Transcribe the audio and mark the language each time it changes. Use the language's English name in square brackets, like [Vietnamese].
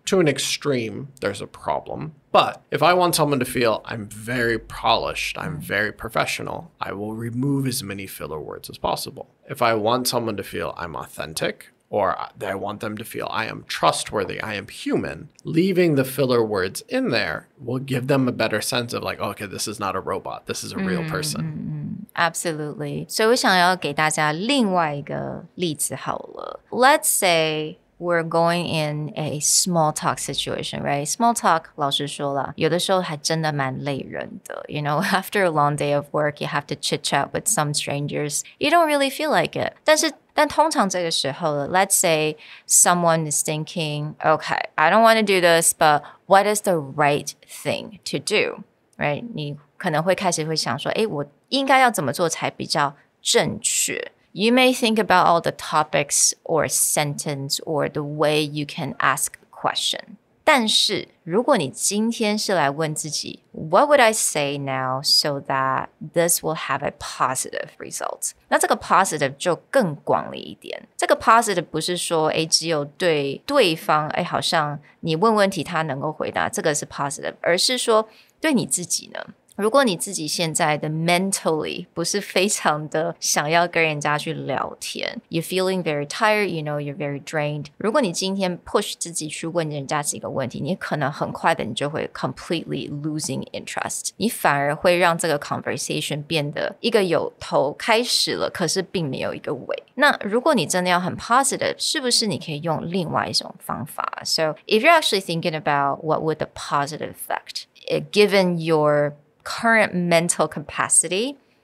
[English] To an extreme, there's a problem. But if I want someone to feel I'm very polished, I'm very professional, I will remove as many filler words as possible. If I want someone to feel I'm authentic, or I want them to feel I am trustworthy, I am human, leaving the filler words in there will give them a better sense of like, okay, this is not a robot, this is a real person. Absolutely. [Chinese] 所以我想要给大家另外一个例子好了。 [English] Let's say we're going in a small talk situation, right? Small talk, [Chinese] 老实说啦，有的时候还真的蛮累人的。 [English] You know, after a long day of work, you have to chit chat with some strangers. You don't really feel like it. [Chinese] 但通常这个时候 [English] let's say someone is thinking, okay, I don't want to do this, but what is the right thing to do? Right? [Chinese] 你可能会开始会想说，我应该要怎么做才比较正确？ [English] You may think about all the topics or sentence or the way you can ask a question. [Chinese] 但是如果你今天是来问自己 [English] What would I say now so that this will have a positive result? [Chinese] 那这个 positive 就更广了一点。这个 positive 不是说只有对对方好像你问问题他能够回答，这个是 positive， 而是说对你自己呢？如果你自己现在的 mentally 不是非常的想要跟人家去聊天 [English] You're feeling very tired, you know, you're very drained [Chinese] 如果你今天 push 自己去问人家几个问题你可能很快的你就会 completely [English] losing interest [Chinese] 你反而会让这个 conversation 变得一个有头开始了可是并没有一个尾那如果你真的要很 positive 是不是你可以用另外一种方法 [English] So if you're actually thinking about what would the positive effect given your current mental capacity,